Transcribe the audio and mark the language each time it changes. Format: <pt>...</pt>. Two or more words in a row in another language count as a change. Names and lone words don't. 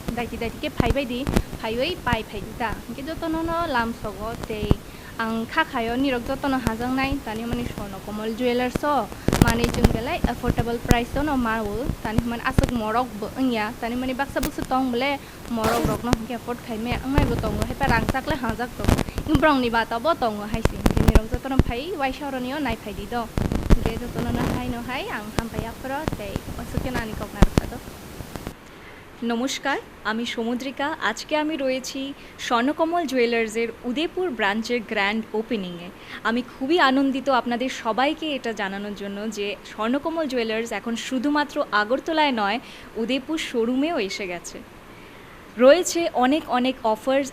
<trp>daiti ke phaibai di phaioi pai phaidi ta hingke jotono no lam sogo tei ang khakhayo nirok jotono hajang nai tani hamani Swarnakamal Jewelers o mani jung belai</trp> <en>affordable price</en> <trp>no marul tani man asuk morok bo engya tani mani baksa buksu tong bele morok rok no hingke afford khaime angai bo tong hepa rangchak le hajak to imbrong ni bata bo tong haisi nirok jotono phai waisaroniyo nai phaidi do hingke jotono na hai no hai ang hampaya pro tei osuke nani kokna rakado</trp> <bn>নমস্কার আমি সমুদ্রিকা আজকে আমি রয়েছি স্বর্ণকমল জুয়েলার্সের উদয়পুর ব্রাঞ্চের</bn> <en>grand opening</en> <bn>আমি খুবই আনন্দিত আপনাদের সবাইকে এটা জানানোর জন্য যে স্বর্ণকমল জুয়েলার্স এখন শুধুমাত্র আগরতলায় নয় উদয়পুর শোরুমেও এসে গেছে রয়েছে অনেক অনেক অফার্স</bn>